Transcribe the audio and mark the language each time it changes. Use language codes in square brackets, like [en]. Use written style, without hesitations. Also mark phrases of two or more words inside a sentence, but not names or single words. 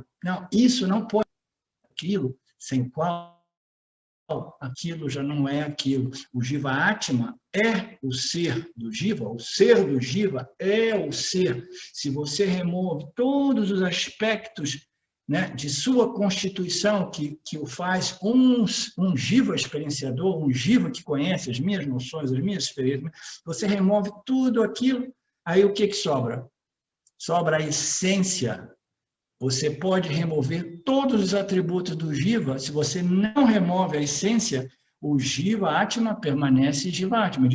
[pt] Não, isso não pode ser aquilo, sem qual aquilo já não é aquilo. O Jiva Atma é o ser do Jiva, o ser do Jiva é o ser. Se você remove todos os aspectos, né, de sua constituição que o faz um Jiva experienciador, um Jiva que conhece as minhas noções, as minhas experiências, você remove tudo aquilo, aí o que sobra? Sobra a essência. Você pode remover todos os atributos do Jiva, se você não remove a essência, o Jiva Atma permanece Jiva Atma.